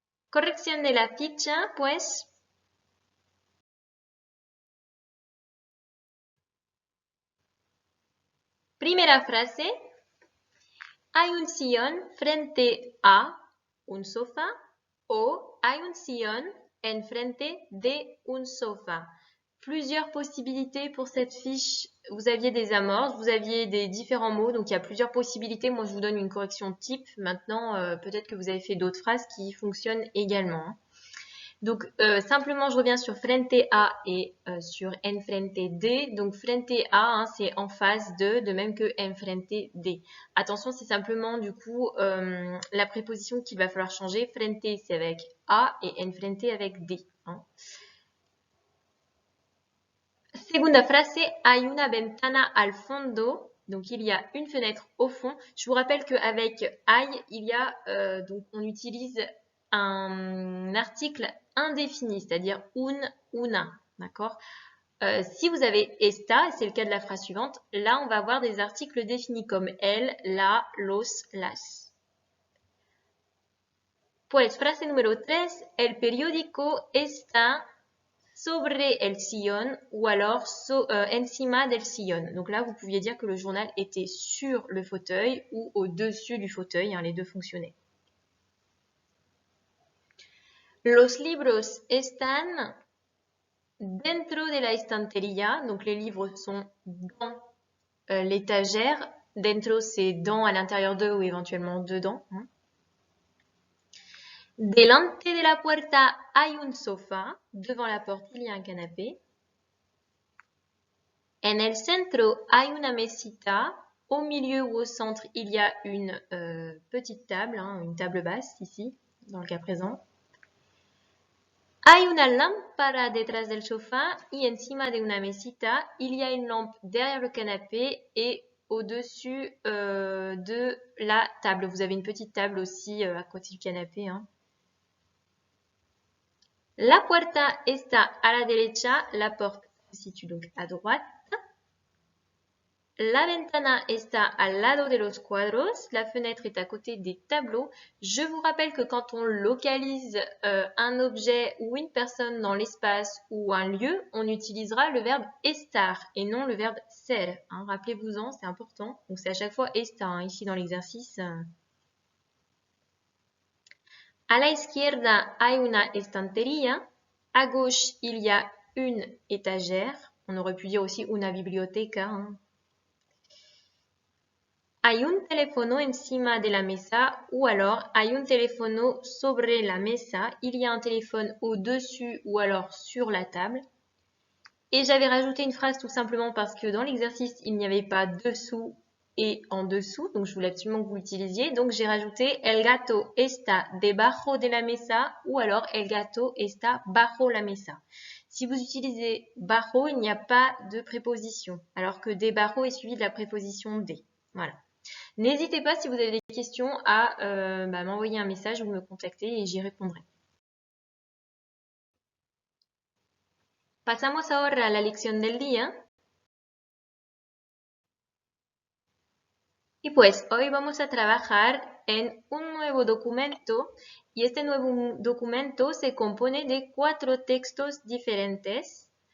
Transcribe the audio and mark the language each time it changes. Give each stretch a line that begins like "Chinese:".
Spanish: Corrección de la ficha, pues primera frase, hay un sillón frente a un sofá o hay un sillón enfrente de un sofá.
French: Plusieurs possibilités pour cette fiche. Vous aviez des amorces, vous aviez des différents mots, donc il y a plusieurs possibilités. Moi, je vous donne une correction type. Maintenant, peut-être que vous avez fait d'autres phrases qui fonctionnent également. Donc, simplement, je reviens sur frente a et sur enfrente de. Donc, frente a, c'est en face de même que enfrente de. Attention, c'est simplement, du coup, la préposition qu'il va falloir changer. Frente, c'est avec a et enfrente avec de.
Spanish: Segunda frase, hay una ventana al fondo.
French: Donc, il y a une fenêtre au fond. Je vous rappelle qu'avec hay, il y a, donc, on utilise un article indéfini, c'est-à-dire un, una, d'accord? Si vous avez esta, et c'est le cas de la phrase suivante, là, on va avoir des articles définis comme el, la, los, las.
Spanish: Pues, frase número 3, el periódico está sobre el sillón
French: ou alors
Spanish: encima del sillón.
French: Donc là, vous pouviez dire que le journal était sur le fauteuil ou au-dessus du fauteuil, les deux fonctionnaient.
Spanish: Los libros están dentro de la estantería,
French: donc les livres sont dans l'étagère. Dentro, c'est dans, à l'intérieur de ou éventuellement dedans.
Spanish: Delante de la puerta hay un sofá.
French: Devant la porte, il y a un canapé.
Spanish: En el centro hay una mesita.
French: Au milieu ou au centre, il y a une petite table, une table basse ici, dans le cas présent.
Spanish: Hay una lámpara detrás del sofá y encima de una mesita,
French: il y a une lampe derrière le canapé et au-dessus de la table. Vous avez une petite table aussi à côté du canapé.
Spanish: La puerta está a la derecha.
French: La porte se situe donc à droite.
Spanish: La ventana está al lado de los cuadros.
French: La fenêtre est à côté des tableaux. Je vous rappelle que quand on localise un objet ou une personne dans l'espace ou un lieu, on utilisera le verbe estar et non le verbe ser. Rappelez-vous-en, c'est important. Donc c'est à chaque fois estar ici dans l'exercice.
Spanish: A la izquierda hay una estantería.
French: À gauche, il y a une étagère. On aurait pu dire aussi una biblioteca.
Spanish: Hay un teléfono encima de la mesa
French: ou alors
Spanish: hay un teléfono sobre la mesa.
French: Il y a un téléphone au-dessus ou alors sur la table. Et j'avais rajouté une phrase tout simplement parce que dans l'exercice, il n'y avait pas dessous et en dessous. Donc, je voulais absolument que vous l'utilisiez. Donc, j'ai rajouté
Spanish: el gato está debajo de la mesa
French: ou alors
Spanish: el gato está bajo la mesa.
French: Si vous utilisez bajo, il n'y a pas de préposition, alors que debajo est suivi de la préposition de. Voilà. N'hésitez pas si vous avez des questions à m'envoyer un message ou me contacter et j'y répondrai.
Spanish: Pasamos ahora a la lección del día. Y pues hoy vamos a trabajar en un nuevo documento y este nuevo documento se compone de 4 textos diferentes.